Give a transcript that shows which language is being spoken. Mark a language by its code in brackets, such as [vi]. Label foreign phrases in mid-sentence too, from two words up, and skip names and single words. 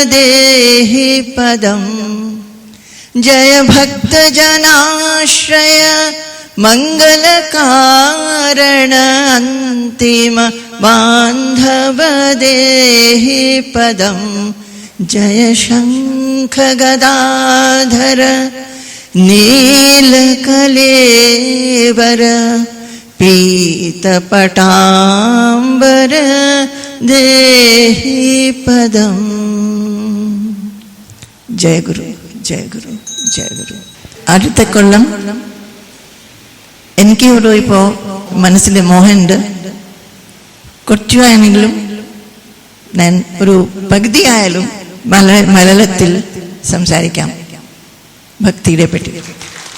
[sa] देहि पदम् जय भक्त जनाश्रय मङ्गल कारण अन्तिम बान्धव देहि पदम् जय शङ्ख गदाधर नीलकलेवर पीत पटाम्बर देहि पदम्. जय गुरु, जय गुरु, जय गुरु. [ml] അടുത്ത കൊല്ലം എനിക്ക് ഒരു ഇപ്പോൾ മനസ്സിൽ മോഹമുണ്ട്. കുറച്ചാണെങ്കിലും ഞാൻ ഒരു പകുതിയായാലും മലയാളത്തിൽ സംസാരിക്കാം ഭക്തിയെ പറ്റി.